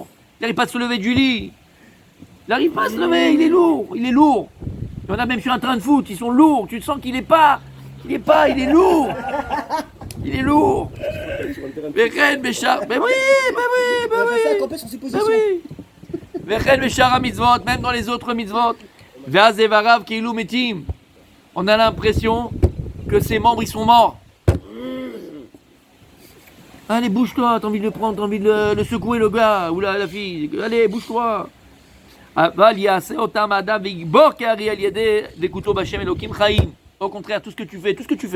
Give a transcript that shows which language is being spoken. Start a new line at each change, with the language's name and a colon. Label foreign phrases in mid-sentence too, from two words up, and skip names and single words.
French: Il n'arrive pas à se lever du lit. Il n'arrive pas à se lever, il est lourd. Il y en a même sur un train de foot, ils sont lourds. Tu sens qu'il est lourd. Il est lourd.
Hebrew: וכן בשאר.
French: Mais oui.
Hebrew: וכן בשאר
French: à mitzvot, même dans les autres mitzvot.
Hebrew: ואז איבריו כאילו מתים.
French: On a l'impression que ses membres, ils sont morts. Allez, bouge-toi, t'as envie de le prendre, t'as envie de le secouer, le gars ou la fille. Allez, bouge-toi. Au contraire, tout ce que tu fais.